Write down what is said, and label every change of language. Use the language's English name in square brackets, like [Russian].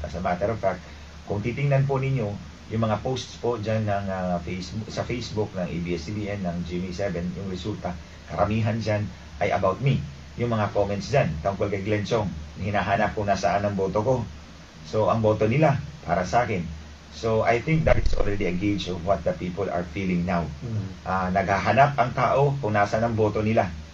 [Filipino] As a matter of fact, kung titingnan po ninyo yung mga posts po dyan ng sa Facebook ng ABS-CBN, ng GMA7, yung resulta, karamihan dyan ay [English] about me. [Filipino] Yung mga comments dyan, tungkol kay Glenn Chong, hinahanap kung nasaan ang boto ko. So, ang boto nila para sa akin. [English] So, I think that is already a gauge of what the people are feeling now. [Filipino] Naghahanap ang tao kung nasaan ang boto nila.